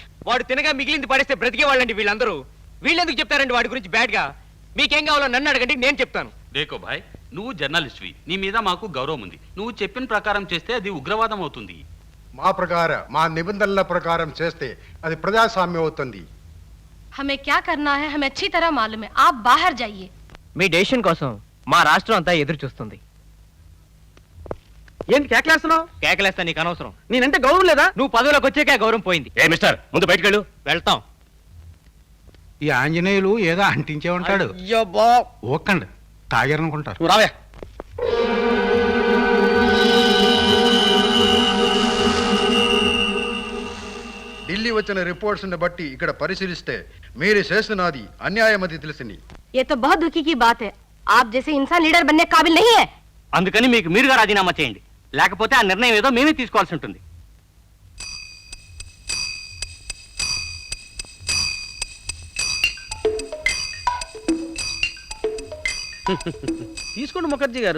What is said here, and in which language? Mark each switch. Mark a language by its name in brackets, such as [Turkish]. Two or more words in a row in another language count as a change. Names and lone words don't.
[Telugu] వాడు తినగా మిగిలింది పడేస్తే బ్రతికే వాళ్ళండి వీళ్ళందరూ. వీళ్ళెందుకు చెప్తారండి వాడి గురించి బ్యాడ్ గా? మీకేం కావాలో నన్ను అడగండి, నేను చెప్తాను. [Hindi] देखो भाई, [Telugu] నువ్వు జర్నలిస్ట్వి, నీ మీద మాకు గౌరవం ఉంది. నువ్వు చెప్పిన ప్రకారం చేస్తే అది ఉగ్రవాదం అవుతుంది. మా నిబంధనల ప్రకారం చేస్తే అది ప్రజాస్వామ్యం అవుతుంది. [Hindi] हमें क्या करना है हमें अच्छी तरह मालूम है. आप बाहर जाइए. [Telugu] మీ డెసిషన్ కోసం మా రాష్ట్రం అంతా ఎదురు చూస్తుంది. ఏంటి కేకలేస్తున్నావు? కేకలేస్తా, నీకు అనవసరం. నేనంటే గౌరవం లేదా? నువ్వు పదవిలోకి వచ్చాక గౌరవం పోయింది. ఏ మిస్టర్, ముందు బయటకు వెళ్ళు. వెళ్తాం. ఈ ఆంజనేయులు ఏదో అంటించే ఉంటాడు. ఓకండి, తాగారనుకుంటారు. నువ్వు రావే. ఢిల్లీ వచ్చిన రిపోర్ట్స్ బట్టి ఇక్కడ పరిశీలిస్తే మీరు చేస్తున్నది అన్యాయమది తెలిసింది. [Hindi] ये तो बहुत दुखी की बात है. आप जैसे इंसान लीडर बनने के काबिल नहीं है. [Telugu] అందుకని మీకు మీరుగా రాజీనామా చేయండి. లేకపోతే ఆ నిర్ణయం ఏదో మేమే తీసుకోవాల్సి ఉంటుంది. తీసుకోండి ముఖర్జీ గారు.